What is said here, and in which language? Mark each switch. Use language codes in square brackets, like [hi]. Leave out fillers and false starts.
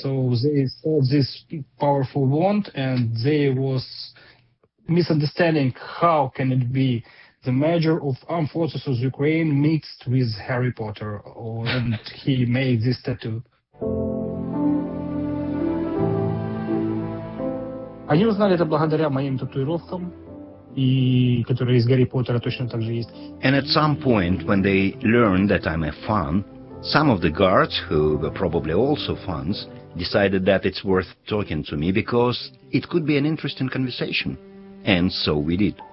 [en] So they saw this powerful wand and there was misunderstanding how can it be the major of armed forces of Ukraine mixed with Harry Potter, and he made this tattoo. [ru] Они узнали это благодаря моим татуировкам. [en] And at some point, when they learned that I'm a fan, some of the guards, who were probably also fans, decided that it's worth talking to me because it could be an interesting conversation. And so we did.